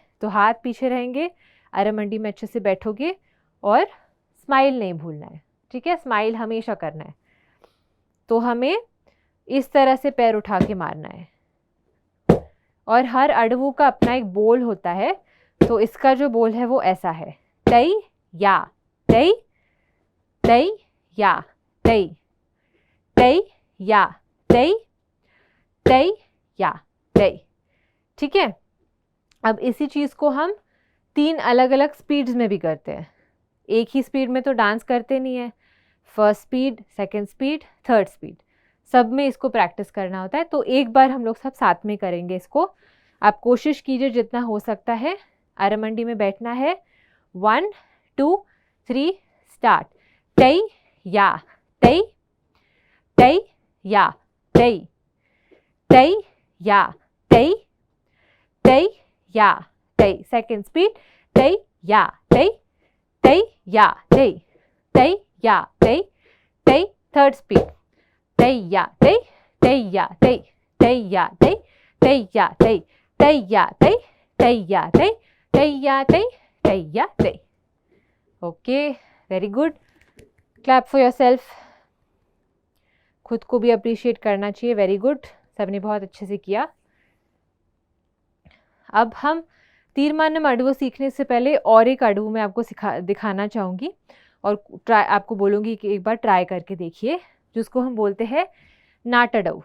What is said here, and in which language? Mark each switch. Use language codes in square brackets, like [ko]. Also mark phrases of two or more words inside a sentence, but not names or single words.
[hi] तो हाथ पीछे रहेंगे, अरमंडी में अच्छे से बैठोगे, और स्माइल नहीं भूलना है, ठीक है, स्माइल हमेशा करना है। तो हमें इस तरह से पैर उठा के मारना है, और हर अडवू का अपना एक बोल होता है। तो इसका जो बोल है वो ऐसा है, तई या तई, तई या तई, तई या तई, तई या तई, ठीक है। अब इसी चीज़ को हम 3 अलग अलग स्पीड्स में भी करते हैं, एक ही स्पीड में तो डांस करते नहीं है, [en] first speed, second speed, third speed, [hi] सब में इसको प्रैक्टिस करना होता है। तो एक बार हम लोग सब साथ में करेंगे इसको, आप कोशिश कीजिए जितना हो सकता है। अरमंडी में बैठना है, 1 2 3 स्टार्ट। तई या तई, तई या तई, तई या तई, तई या तई, [en] second speed, तई या तई, तई या तई, तई या तई, तई, third speed, तई या तई, तई या तई, तई या तई, तई या तई, तई या तई, तई या तई, तई या तई, तई या तई। Okay, very good, clap for yourself. [hi] खुद को भी अप्रिशिएट करना चाहिए, [en] very good, [hi] सबने बहुत अच्छे से किया। अब हम तीरमानम अडवू सीखने से पहले और एक अडवू मैं आपको दिखाना चाहूँगी, और आपको बोलूँगी कि एक बार ट्राई करके देखिए, जिसको हम बोलते हैं नाटडव।